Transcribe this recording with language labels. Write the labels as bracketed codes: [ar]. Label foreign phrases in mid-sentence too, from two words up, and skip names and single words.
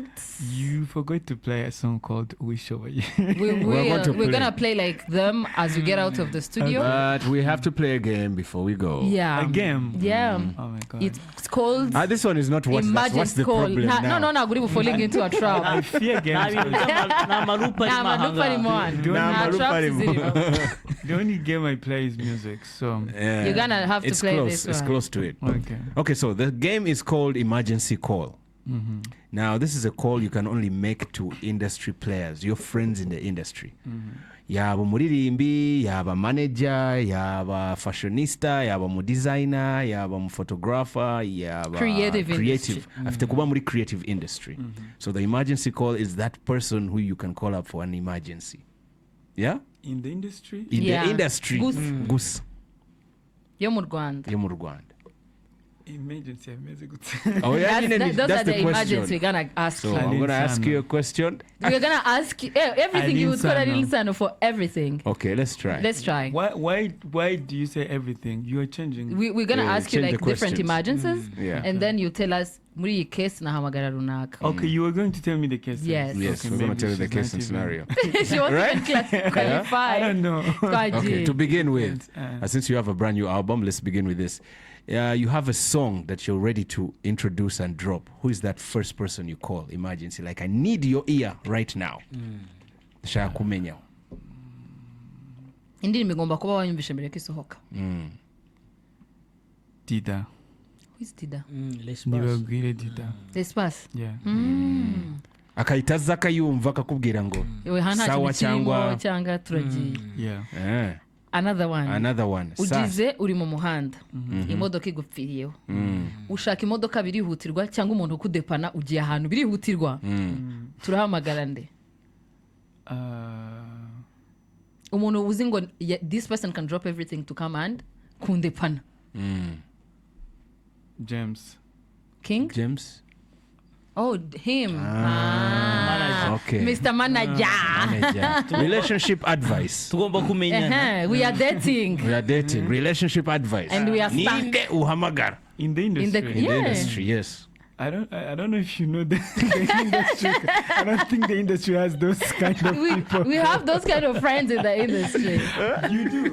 [en] You forgot to play a song called "Wish Over You." We're gonna play like them as we get out of the studio. But we have to play a game before we go. Yeah. A game. Yeah. Oh my god. It's called This one is not what's the problem now? No, we're falling into a trap. I fear games. [rw] nta marupa arimo aha [en] The only game I play is music, so You're gonna have to it's play close. this It's one. close to it. okay. So the game is called Emergency Call. Now, this is a call you can only make to industry players, your friends in the industry. [rw] Yaba umuririmbi, yaba manager, yaba fashionista, yaba umudesigner, yaba umuphotographer, yaba [en] Creative industry. After [rw] kuba muri [en] creative industry. So the emergency call is that person who you can call up for an emergency. Yeah? In the industry, In Yeah. the industry. Gus. [rw] Yo mu Rwanda. Yo mu Rwanda. [en] emergency music. Oh yeah, Those are the question. emergencies we're gonna ask So you. I'm going to ask you a question. We're gonna ask you everything you would call a Linsano for everything. Okay, let's try. Let's try. Why do you say everything? You are changing. We're gonna Yeah, ask you change like the different questions. emergencies, Yeah. and then you tell us [rw] muri iyi case nahamagara runaka. [en] Okay, you were going to tell me the case. Yes. Yes, Okay, we're going maybe to tell you the she's case not and even- scenario. She wasn't Right? even qualified. I don't know. Okay, to begin with, Yes, since you have a brand new album, let's begin with this. You have a song that you're ready to introduce and drop. Who is that first person you call? Emergency. Like, I need your ear right now. [rw] Shaka kumenya. Indirimbo igomba kuba wayumvishe mbere ko isohoka. Dida. [en] Who is Dida? [rw] Nibabwire Dida. L'espace. [en] Yeah. [rw] Akahitaza akayumva akakubwira ngo Iwe hana sawa kintu kirimo cyangwa cyangwa turagiye. [en] Yeah. Another one. Another one. [rw] Ugize uri mu muhanda. Imodoka igupfiriyeho. Ushaka imodoka birihutirwa cyangwa umuntu ukudepana ugiye ahantu birihutirwa. Turahamagara nde? Umuntu uzi ngo [en] this person can drop everything to come and kundepana. James. King? James. Oh, him. Okay. Mr. Manager. Manager. Relationship advice. [rw] tugomba kumenyana. [en] We are dating. We are dating. Relationship advice. And we are stuck. [rw] Ninde uhamagara. [en] In the industry. Yeah. Industry, yes. I don't know if you know the industry. I don't think the industry has those kind of people. We have those kind of friends in the industry. You do.